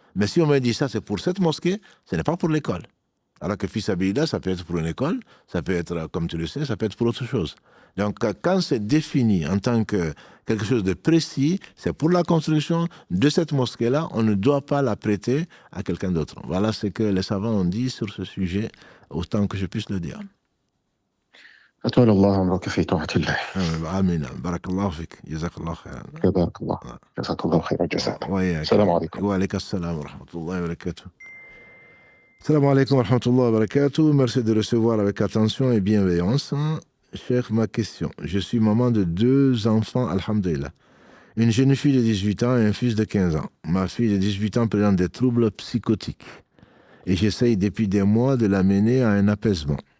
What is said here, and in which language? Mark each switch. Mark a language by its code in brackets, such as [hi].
[fr] Mais si on me dit ça, c'est pour cette mosquée, ce n'est pas pour l'école. Alors que fisabilillah, ça peut être pour une école, ça peut être, comme tu le sais, ça peut être pour autre chose. Donc, quand c'est défini en tant que quelque chose de précis, c'est pour la construction de cette mosquée-là, on ne doit pas la prêter à quelqu'un d'autre. Voilà ce que les savants ont dit sur ce sujet, autant que je puisse le dire. [ar] أطول الله عمرك في طاعة الله. آمين. بارك الله فيك. جزاك الله خيرا. بارك الله. جزاك الله خير الجزاء. وإياك. السلام عليكم. وعليك السلام ورحمة الله وبركاته. Salam alaikum wa rahmatullahi wa barakatuh. [fr] Merci de recevoir avec attention et bienveillance. Cheikh, ma question. Je suis maman de 2 enfants, alhamdulillah. Une jeune fille de 18 ans et un fils de 15 ans. Ma fille de 18 ans présente des troubles psychotiques. Et j'essaye depuis des mois de l'amener à un apaisement.